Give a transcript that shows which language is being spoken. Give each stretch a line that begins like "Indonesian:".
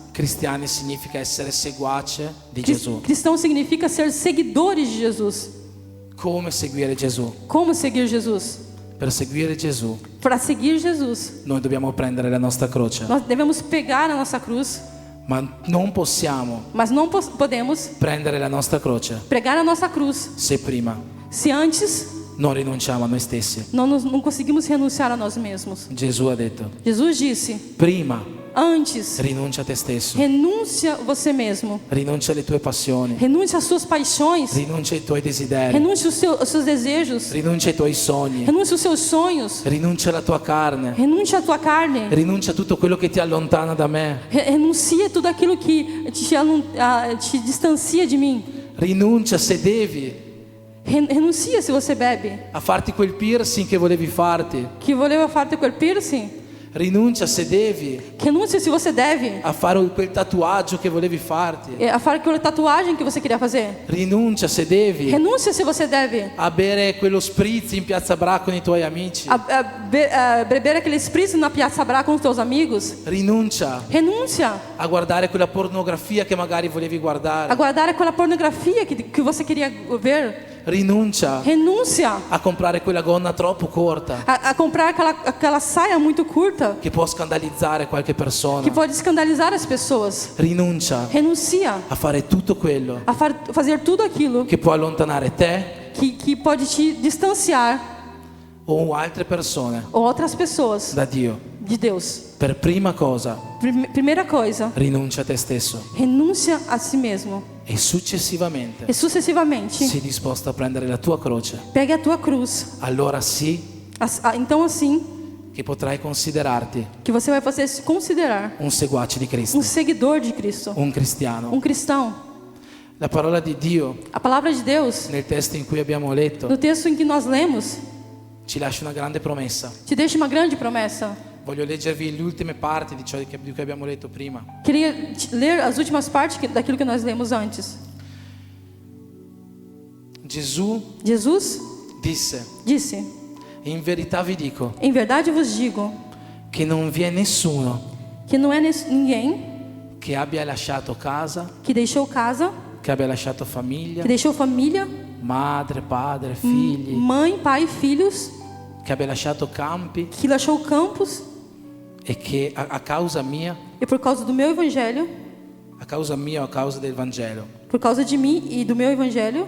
Italian: Cristiani significa essere seguace di Gesù.
Portuguese: Cristão significa ser seguidores de Jesus.
Italian: Come seguire Gesù?
Portuguese: Como seguir Jesus?
Italian: Per seguire Gesù
Portuguese: Para seguir Jesus,
Italian: noi dobbiamo prendere la nostra croce,
Portuguese: nós devemos pegar a nossa cruz,
Italian: ma non possiamo
Portuguese: mas não podemos
Italian: prendere la nostra croce
Portuguese: pregar a nossa cruz
Italian: se prima
Portuguese: se antes
Italian: non rinunciamo a noi stessi.
Portuguese: não conseguimos renunciar a nós mesmos.
Italian: Gesù ha detto:
Portuguese: Jesus disse:
Italian: prima
Portuguese: antes,
Italian: rinuncia a te stesso,
Portuguese: renúncia você mesmo,
Italian: rinuncia alle tue passioni,
Portuguese: renúncia às suas paixões,
Italian: rinuncia ai tuoi desideri,
Portuguese: renúncia aos seus desejos,
Italian: rinuncia ai tuoi sogni,
Portuguese: renúncia aos seus sonhos,
Italian: rinuncia alla tua carne,
Portuguese: renúncia à tua carne,
Italian: rinuncia a tutto quello che ti allontana da me,
Portuguese: renuncia tudo aquilo que te distancia de mim.
Italian: rinuncia se devi
Portuguese: Renuncia se você bebe.
Italian: a farti quel piercing che volevi farti, Que voleva farti quel piercing? Rinuncia se devi
Portuguese: Renúncia se você deve
Italian: a fare quel tatuaggio che volevi farti.
Portuguese: a fazer aquela tatuagem que você queria fazer.
Italian: Rinuncia se devi
Portuguese: Renúncia se você deve
Italian: a bere quello spritz in Piazza Bra con i tuoi amici.
Portuguese: a beber aquele spritz na Piazza Bra com os teus amigos.
Italian: Rinuncia
Portuguese: Renúncia
Italian: a guardare quella pornografia che magari volevi
Portuguese: a
Italian: guardare.
Portuguese: guardar aquela pornografia que você queria ver.
Italian: Rinuncia
Portuguese: Renúncia
Italian: a comprare quella gonna troppo corta
Portuguese: a comprar aquela saia muito curta
Italian: che può scandalizzare qualche persona.
Portuguese: que pode escandalizar as pessoas.
Italian: Rinuncia
Portuguese: Renuncia
Italian: a fare tutto quello
Portuguese: a fazer tudo aquilo
Italian: che può allontanare te
Portuguese: que pode te distanciar
Italian: o altre persone
Portuguese: ou outras pessoas
Italian: da Dio.
Portuguese: de Deus.
Italian: Per prima cosa,
Portuguese: Primeira coisa,
Italian: rinuncia a te stesso
Portuguese: renúncia a si mesmo
Italian: e successivamente
Portuguese: e sucessivamente
Italian: sei disposto a prendere la tua croce.
Portuguese: pegue a tua cruz.
Italian: Allora sì
Portuguese: Então assim
Italian: che potrai considerarti
Portuguese: que você vai fazer se considerar
Italian: un seguace di Cristo,
Portuguese: seguidor de Cristo,
Italian: un cristiano.
Portuguese: cristão.
Italian: La parola di Dio
Portuguese: A palavra de Deus,
Italian: nel testo in cui abbiamo letto
Portuguese: no texto em que nós lemos,
Italian: ci lascia una grande promessa.
Portuguese: te deixa uma grande promessa.
Italian: Voglio leggervi le ultime parti di ciò di cui abbiamo letto prima.
Portuguese: Queria ler as últimas partes daquilo que nós lemos antes.
Italian: Gesù
Portuguese: Jesus
Italian: disse: in verità vi dico
Portuguese: em verdade vos digo,
Italian: che non vi è nessuno
Portuguese: que não é ninguém
Italian: che abbia lasciato casa,
Portuguese: que deixou casa,
Italian: che abbia lasciato famiglia,
Portuguese: que deixou família,
Italian: madre, padre, figli,
Portuguese: mãe, pai, filhos,
Italian: che abbia lasciato campi
Portuguese: que deixou campos,
Italian: e che a causa mia,
Portuguese: e por causa do meu evangelho,
Italian: a causa mia o a causa del Vangelo,
Portuguese: por causa de mim e do meu evangelho,